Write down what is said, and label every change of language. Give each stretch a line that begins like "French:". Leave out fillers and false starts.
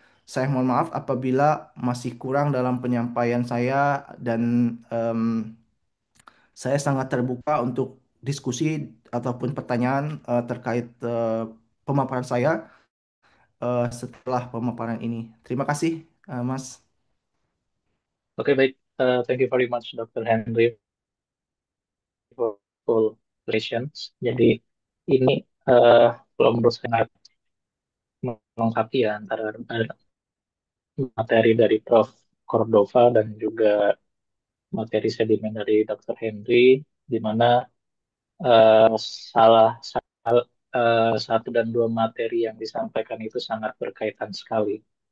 Indonesian: Saya mohon maaf apabila masih kurang dalam penyampaian saya dan em, saya sangat terbuka untuk diskusi ataupun pertanyaan terkait pemaparan saya setelah pemaparan ini. Terima kasih, Mas. Oke, baik.
English: Thank you very much, Dr. Henry, for full presentations.
Indonesian: Jadi ini kalau menurut saya sangat melengkapi ya antara materi dari Prof. Cordova dan juga materi sedimen dari Dr. Henry, di mana eh, satu dan dua materi yang disampaikan itu sangat berkaitan sekali.